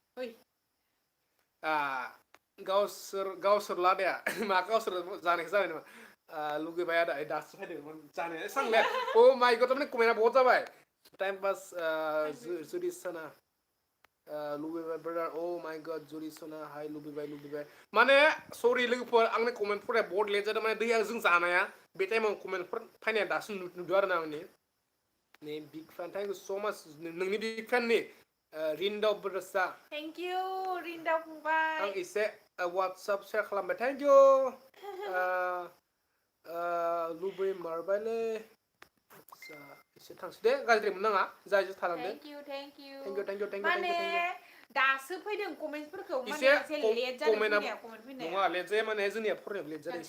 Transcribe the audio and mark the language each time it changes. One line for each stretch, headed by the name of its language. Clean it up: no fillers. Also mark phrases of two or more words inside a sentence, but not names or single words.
Bodo: गावसोर लादाया मा गावसोर जानायखौ जाबाय नामा लुगैबाय आदा दासो फैदों जानो सांलाया
English: oh my god
Bodo: माने कमेन्टआ बहुत जाबाय
English: time pass
Bodo: जुरि सना लुबैबाय ब्रादार
English: oh my god
Bodo: जुरि सना हाय लुबैबाय माने सरि लोगोफोर आंनि कमेन्टफोरा बहुत लेट जादों माने दैया जों जानाया बे टाइमाव कमेन्टफोर फैनाया दासो नुदों आरो ना आंनि
English: big fan thank you so much
Bodo: नोंनि
English: big fanni
Bodo: रिन्दाव ब्रदर्सआ
English: thank you
Bodo: रिन्दाव फंबाय आं एसे वाट्सएप शेयार खालामबाय
English: thank you
Bodo: लुबैमारबायलै एसे थांसै दे गाज्रि मोननाङा जाय थालांदो
English: thank you thank you
Bodo: माने दासो फैदों कमेन्टफोरखौ माने एसे एसे लेट जादों कमेन्टआ फैनाया कमेन्ट फैनाया नङा लेट जाया माने जोंनिया फरायनायाव लेट जादों